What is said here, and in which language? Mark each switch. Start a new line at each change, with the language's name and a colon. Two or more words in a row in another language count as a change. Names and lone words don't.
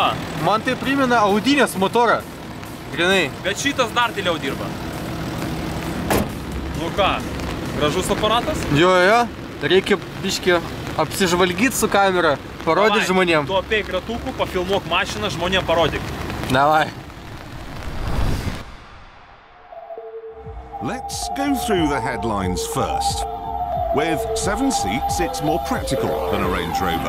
Lithuanian: Man tai primena Audinės motorą. Grinai. Bet šitas dar tyliau dirba. Nu ką, gražus aparatas? Jo. Reikia biškį apsižvalgyti su kamera, parodyti žmonėm. Tu apeik ratukų, pafilmuok mašiną, žmonėm parodyk. Davai.
English: Let's go through the headlines first. With 7 seats, it's more practical than a Range Rover.